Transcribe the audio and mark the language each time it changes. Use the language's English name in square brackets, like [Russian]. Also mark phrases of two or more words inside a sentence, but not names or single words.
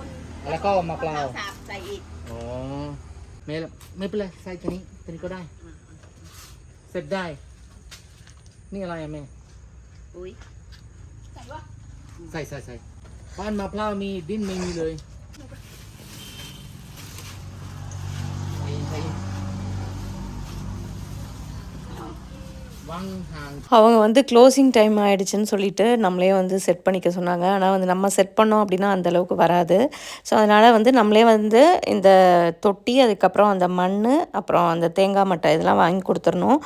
[Thai] แล้วก็มะพร้าว สับใส่อีก อ๋อไม่เป็นไรใส่ตัวนี้ก็ได้เสร็จได้นี่อะไรอะแม่ ปุ๋ยใส่วะ ใส่บ้านมะพร้าวมีดินไม่มีเลย [Tamil] அவங்க வந்து [English] closing time [Tamil] ஆகிடுச்சின்னு சொல்லிட்டு நம்மளே வந்து செட் பண்ணிக்க சொன்னாங்க. ஆனால் வந்து நம்ம செட் பண்ணோம் அப்படின்னா அந்தளவுக்கு வராது. ஸோ அதனால் வந்து நம்மளே வந்து இந்த தொட்டி, அதுக்கப்புறம் அந்த மண், அப்புறம் அந்த தேங்காய் மட்டை இதெல்லாம் வாங்கி கொடுத்துடணும்.